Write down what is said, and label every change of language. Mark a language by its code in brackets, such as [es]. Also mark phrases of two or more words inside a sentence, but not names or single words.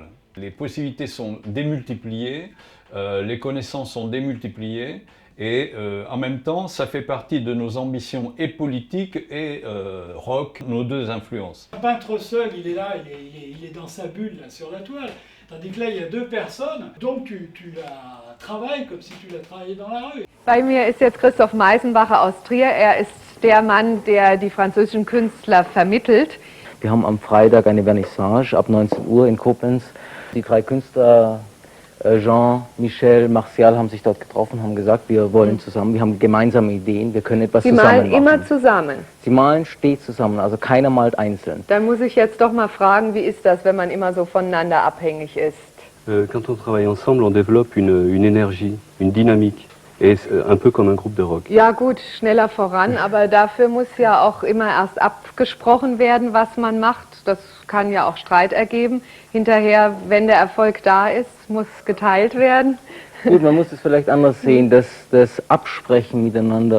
[fr] Les possibilités sont démultipliées, les connaissances sont démultipliées, et en même temps, ça fait partie de nos ambitions et politiques et rock, nos deux influences. Un peintre seul, il est là, il est dans sa bulle là, sur la toile. Tandis que là, il y a deux personnes, donc tu la travailles comme si tu la travaillais dans la rue. [de] Bei mir ist jetzt Christoph Meisenbacher aus Trier. Er ist der Mann, der die französischen Künstler vermittelt. Wir haben am Freitag eine Vernissage ab 19 Uhr in Koblenz. Die 3 Künstler, Jean, Michel, Martial, haben sich dort getroffen, haben gesagt, wir wollen zusammen, wir haben gemeinsame Ideen, wir können etwas zusammen machen. Sie malen immer zusammen? Sie malen stets zusammen, also keiner malt einzeln. Dann muss ich jetzt doch mal fragen, wie ist das, wenn man immer so voneinander abhängig ist? [fr] Quand on travaille ensemble, on développe une énergie, une dynamique. Et un peu comme un groupe de rock. [de] Ja gut, schneller voran, aber dafür muss ja auch immer erst abgesprochen werden, was man macht. Das kann ja auch Streit ergeben. Hinterher, wenn der Erfolg da ist, muss geteilt werden. Gut, man muss es vielleicht anders sehen, das Absprechen miteinander.